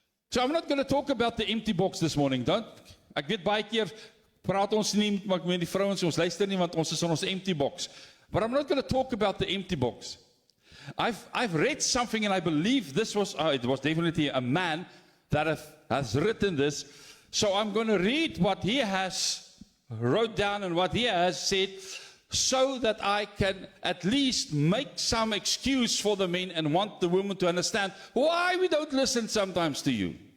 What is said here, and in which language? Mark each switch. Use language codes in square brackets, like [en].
[en] So I'm not going to talk about the empty box this morning. [af] Ek weet baie keer praat ons nie met die vrouens, ons luister nie want ons is in ons [en] empty box. But I'm not going to talk about the empty box. I've read something, and I believe this was it was definitely a man that has written this. So I'm going to read what he has wrote down and what he has said, so that I can at least make some excuse for the men and want the women to understand why we don't listen sometimes to you.